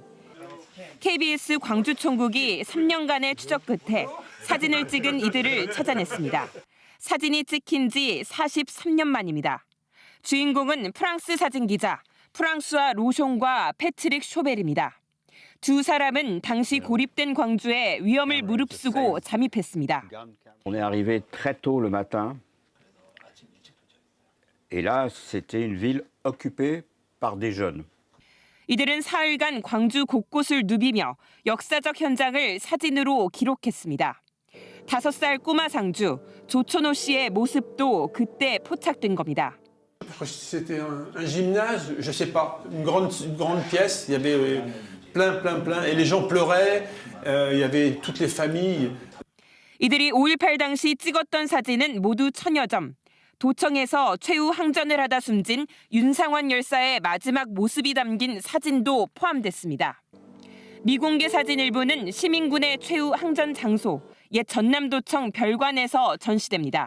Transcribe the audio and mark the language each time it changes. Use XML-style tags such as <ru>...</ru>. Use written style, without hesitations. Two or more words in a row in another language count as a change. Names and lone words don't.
<ko>KBS 광주총국이 3년간의 추적 끝에 사진을 찍은 이들을 찾아냈습니다. 사진이 찍힌 지 43년 만입니다. 주인공은 프랑스 사진기자 프랑수아 로숑과 패트릭 쇼벨입니다. 두 사람은 당시 고립된 광주에 위험을 무릅쓰고 잠입했습니다.</ko> <fr>On est arrivé très tôt le matin. Et là, c'était une ville occupée par des jeunes.</fr> <ko>이들은 사흘간 광주 곳곳을 누비며 역사적 현장을 사진으로 기록했습니다. 5살 꼬마 상주 조천호 씨의 모습도 그때 포착된 겁니다.</ko> <fr>C'était un gymnase, je sais pas, une grande pièce. Il y avait plein, et les gens pleuraient. Il y avait toutes les familles.</fr> <ko>이들이 5.18 당시 찍었던 사진은 모두 1000여 점. 도청에서 최후 항전을 하다 숨진 윤상원 열사의 마지막 모습이 담긴 사진도 포함됐습니다. 미공개 사진 일부는 시민군의 최후 항전 장소, 옛 전남도청 별관에서 전시됩니다.</ko>